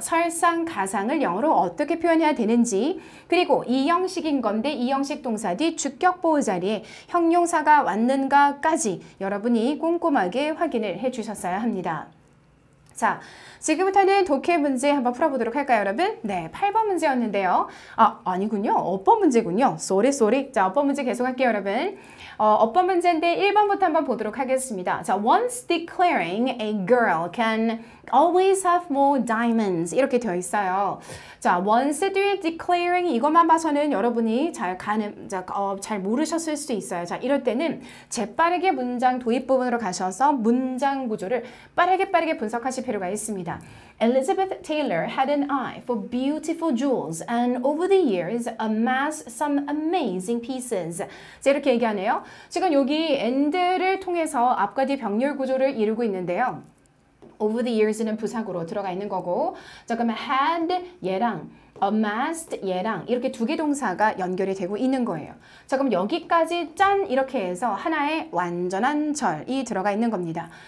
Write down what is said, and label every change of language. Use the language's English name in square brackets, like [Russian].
[Korean] 설상가상을 영어로 어떻게 표현해야 되는지, 그리고 이 형식인 건데 이 형식 동사 뒤 주격보호 자리에 형용사가 왔는가까지 여러분이 꼼꼼하게 확인을 해주셨어야 합니다. 자, 지금부터는 독해 문제 한번 풀어보도록 할까요, 여러분? 네, 8번 문제였는데요. 아니군요. 어법 문제군요. 쏘리. 자, 어법 문제 계속할게요, 여러분. 어법 문제인데 1번부터 한번 보도록 하겠습니다. 자, [English] once declaring a girl can always have more diamonds [Korean] 이렇게 되어 있어요. 자, once 뒤에 declaring 이것만 봐서는 여러분이 잘 모르셨을 수도 있어요. 자, 이럴 때는 재빠르게 문장 도입 부분으로 가셔서 문장 구조를 빠르게 분석하실 필요가 있습니다. [English] Elizabeth Taylor had an eye for beautiful jewels and over the years amassed some amazing pieces. [Korean] 자, 이렇게 얘기하네요. 지금 여기 and를 통해서 앞과 뒤 병렬 구조를 이루고 있는데요. [English] over the years [Korean] 는 부사구로 들어가 있는 거고, 자, 그러면 had 얘랑 amassed 얘랑 이렇게 두 개 동사가 연결이 되고 있는 거예요. 자, 그럼 여기까지 짠 이렇게 해서 하나의 완전한 절이 들어가 있는 겁니다.